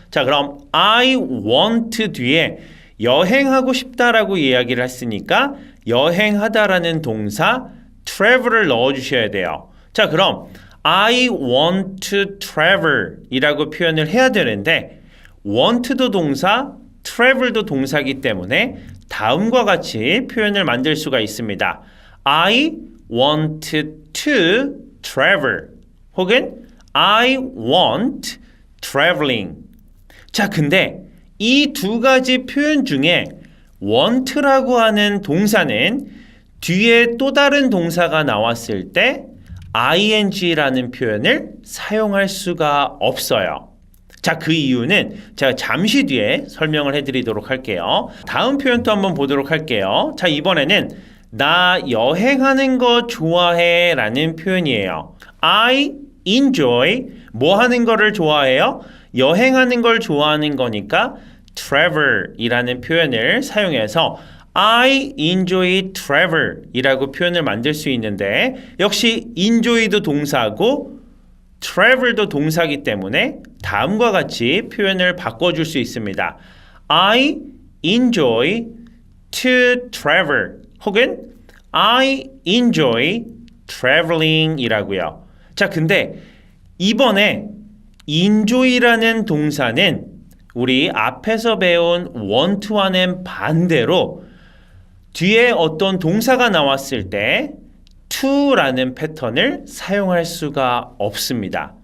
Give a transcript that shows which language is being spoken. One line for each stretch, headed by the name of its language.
Korean: 자, 그럼
English: I want
Korean: 뒤에 여행하고 싶다라고 이야기를 했으니까 여행하다라는 동사 travel을 넣어주셔야 돼요. 자, 그럼
English: I want to travel
Korean: 이라고 표현을 해야 되는데 want도 동사, travel도 동사이기 때문에 다음과 같이 표현을 만들 수가 있습니다.
English: I want to travel
Korean: 혹은
English: I want traveling.
Korean: 자, 근데 이 두 가지 표현 중에 want라고 하는 동사는 뒤에 또 다른 동사가 나왔을 때 ing라는 표현을 사용할 수가 없어요. 자, 그 이유는 제가 잠시 뒤에 설명을 해드리도록 할게요. 다음 표현도 한번 보도록 할게요. 자, 이번에는 나 여행하는 거 좋아해 라는 표현이에요.
English: I enjoy
Korean: 뭐 하는 거를 좋아해요? 여행하는 걸 좋아하는 거니까 travel 이라는 표현을 사용해서
English: I enjoy travel
Korean: 이라고 표현을 만들 수 있는데 역시 enjoy도 동사고 travel도 동사이기 때문에 다음과 같이 표현을 바꿔줄 수 있습니다.
English: I enjoy to travel
Korean: 혹은
English: I enjoy traveling
Korean: 이라고요. 자, 근데 이번에 enjoy라는 동사는 우리 앞에서 배운 want와는 반대로 뒤에 어떤 동사가 나왔을 때 to라는 패턴을 사용할 수가 없습니다.